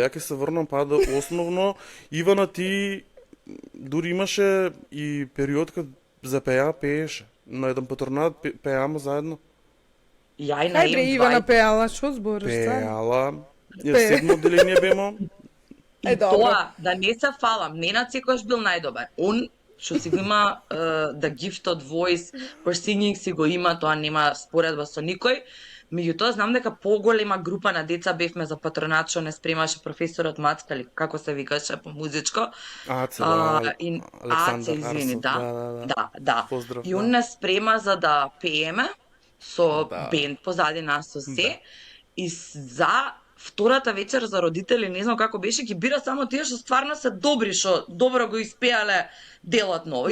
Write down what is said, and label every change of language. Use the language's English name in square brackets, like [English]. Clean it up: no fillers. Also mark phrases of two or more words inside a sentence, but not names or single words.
[Macedonian] Ја ќе се врнам па да основно, Ивана, ти дури имаше и период кад за пееше. На еден патронат пеаме заедно. Ја и на Ивана пеала, што збориш? Пеала. Седмо одделение бемо. Тоа, да не се фалам, Ненад секојаш бил најдобар. Он што си го има [English] the gift of voice for singing, [Macedonian] си го има, тоа нема споредба со никој. Меѓутоа, знам дека поголема група на деца бевме за патронат, што не спремаше професорот Мацка, или како се викаше по музичко. Александар извини, да. Поздрав, и он не спрема за да пееме, со бенд позади нас, со се, и за втората вечер за родители, не знам како беше, ги бира само тие што стварно се добри, што добро го испеале делот ново.